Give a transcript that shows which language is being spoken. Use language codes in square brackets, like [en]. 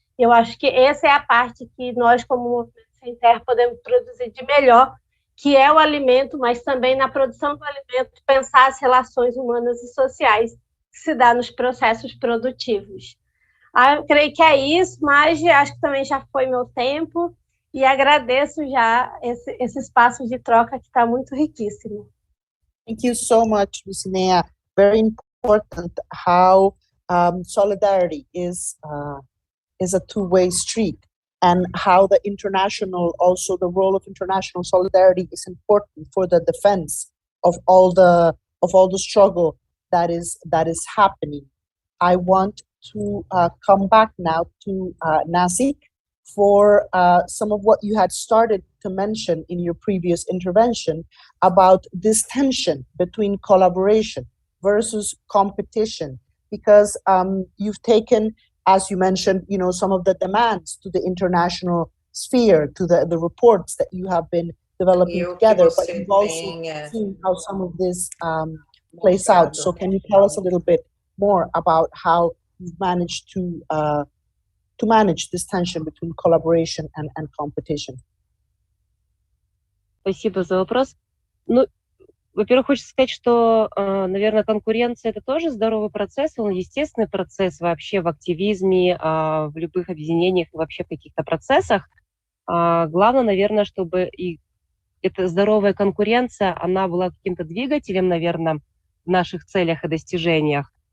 [pt] Eu acho que essa é a parte que nós, como Movimento Sem Terra, podemos produzir de melhor, que é o alimento, mas também na produção do alimento, pensar as relações humanas e sociais que se dá nos processos produtivos. Eu creio que é isso, mas acho que também já foi meu tempo, e agradeço já esse espaço de troca que está muito riquíssimo. [en] Thank you so much, Lucineia. Very important how solidarity is a two-way street, and how the international, also the role of international solidarity is important for the defense of all the struggle that is happening. I want to come back now to Nazik for some of what you had started to mention in your previous intervention about this tension between collaboration versus competition, because you've taken, as you mentioned, some of the demands to the international sphere, to the reports that you have been developing together, but you've also seen how some of this plays out. So can you tell us a little bit more about how you've managed to manage this tension between collaboration and competition? [ru] Спасибо за вопрос. Ну, во-первых, хочется сказать, что, наверное, конкуренция — это тоже здоровый процесс, он естественный процесс вообще в активизме, в любых объединениях, вообще в каких-то процессах. Главное, наверное, чтобы и эта здоровая конкуренция, она была каким-то двигателем, наверное, в наших целях и достижениях.